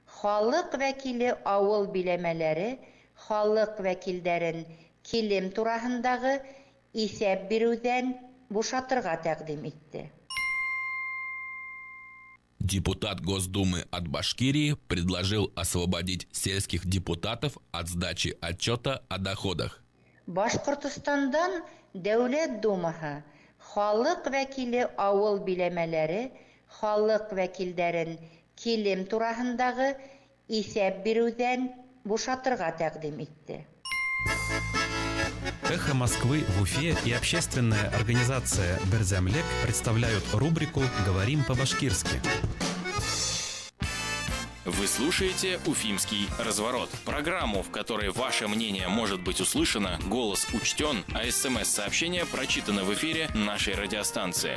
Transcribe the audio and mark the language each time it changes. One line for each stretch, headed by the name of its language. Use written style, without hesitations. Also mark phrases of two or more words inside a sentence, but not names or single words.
Bashkir: халык вәкиле авыл биләмәләре халык вәкилдәрен килем тураһындагы исәп бирүдән бушатырга тәкъдим итте.
Russian: Депутат Госдумы от Башкирии предложил освободить сельских депутатов от сдачи отчета о доходах.
Bashkir: Башкортстандан Дәүләт Думаһы халык вәкиле авыл биләмәләре халык вәкилдәрен килем тураһындагы исәп бирүдән бушатырга тәкъдим итте.
Russian: «Эхо Москвы» в Уфе и общественная организация «Берзямлек» представляют рубрику «Говорим по-башкирски». Вы слушаете «Уфимский разворот» – программу, в которой ваше мнение может быть услышано, голос учтен, а СМС-сообщения прочитаны в эфире нашей радиостанции.